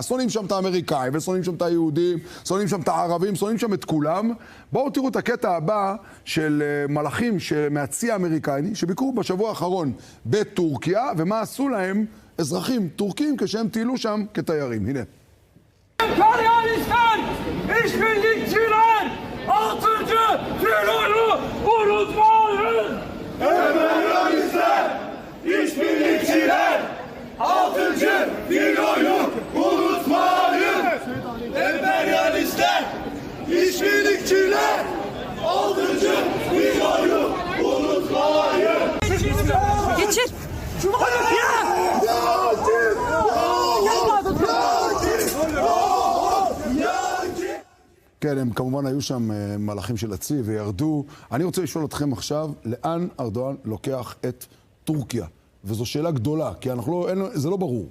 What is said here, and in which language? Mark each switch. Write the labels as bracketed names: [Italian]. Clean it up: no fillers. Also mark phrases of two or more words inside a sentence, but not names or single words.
[Hebrew] שונאים שם את האמריקאים, ושונאים שם את היהודים, שונאים שם את הערבים, שונאים שם את כולם. בואו תראו את הקטע הבא של מלאכים מהצי האמריקני, שביקרו בשבוע האחרון בטורקיה, ומה עשו להם אזרחים טורקים כשהם טיילו שם כתיירים. הנה. [Turkish] Emperyalistler, işbirlikçiler, 6. filoyu unutmayın. Emperyalistler, işbirlikçiler, 6. filoyu unutmayın. Emperyalistler, işbirlikçiler, 6. filoyu unutmayın. Geçir. [Hebrew] כן, הם כמובן היו שם מלאכים של הצי וירדו. אני רוצה לשאול אתכם עכשיו, לאן ארדואן לוקח את טורקיה? וזו שאלה גדולה, כי זה לא ברור.